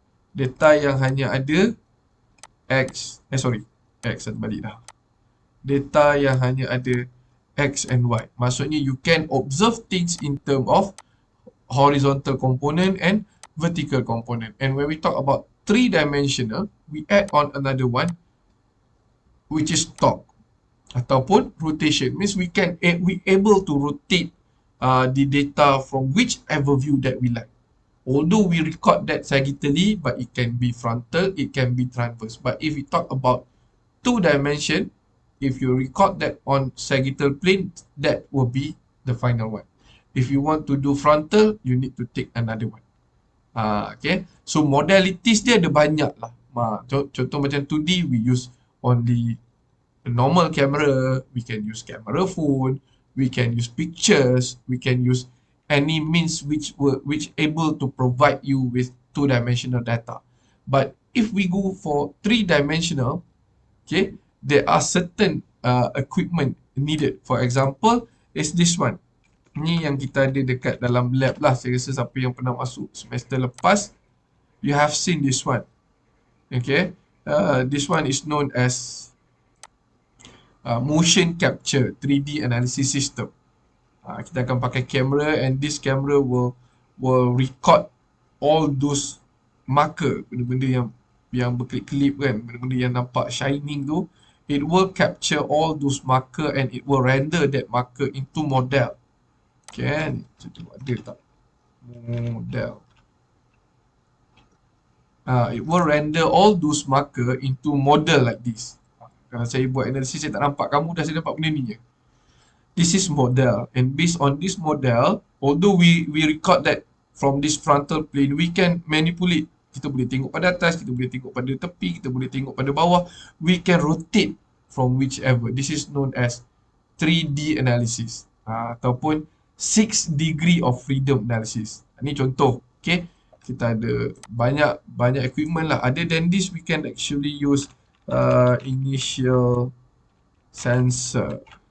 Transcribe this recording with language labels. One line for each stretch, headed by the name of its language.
Malay: Data yang hanya ada X, X terbalik dah. Data yang hanya ada X and Y.
English: Maksudnya you can observe things in term of horizontal component and vertical component. And when we talk about three-dimensional, we add on another one, which is torque ataupun rotation. Means we able to rotate the data from whichever view that we like. Although we record that sagittally, but it can be frontal, it can be transverse. But if we talk about two dimension, if you record that on sagittal plane, that will be the final one. If you want to do frontal, you need to take another one. Okay, so modalities
Malay: dia ada banyak lah. Contoh macam
English: 2D, we use only a normal camera, we can use camera phone, we can use pictures, we can use any means which able to provide you with two-dimensional data. But if we go for three-dimensional, okay, there are certain equipment needed. For example, is this one.
Malay: Ni yang kita ada dekat dalam lab lah. Saya rasa siapa yang pernah masuk semester lepas,
English: you have seen this one. Okay, this one is known as motion capture 3D analysis system.
Malay: Kita akan pakai kamera,
English: and this camera will record all those marker,
Malay: benda-benda yang berkelip-kelip kan, benda-benda yang nampak shining tu.
English: It will capture all those marker and it will render that marker into model.
Malay: Okay, cuba ada tak model.
English: It will render all those marker into model like this.
Malay: Kalau saya buat analisis, saya tak nampak, kamu dah saya nampak benda ni je.
English: This is model, and based on this model, although we record that from this frontal plane, we can manipulate.
Malay: Kita boleh tengok pada atas, kita boleh tengok pada tepi, kita boleh tengok pada bawah.
English: We can rotate from whichever. This is known as 3D analysis, ataupun 6 degree of freedom analysis.
Malay: Ini contoh, okay? Kita ada banyak equipment lah.
English: Other than this, we can actually use initial sensor.